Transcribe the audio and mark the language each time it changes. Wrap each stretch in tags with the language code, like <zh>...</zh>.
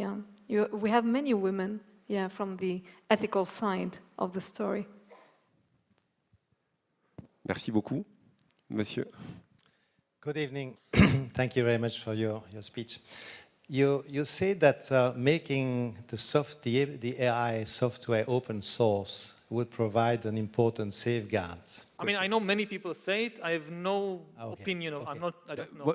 <en>Yeah, we have many women, from the ethical side of the story.</en> <fr>Merci beaucoup, monsieur.</fr> <en>Good evening. Thank you very much for your speech. You say that making the AI software open source would provide an important safeguard. I mean, I know many people say it. I have no opinion. I don't know.</en>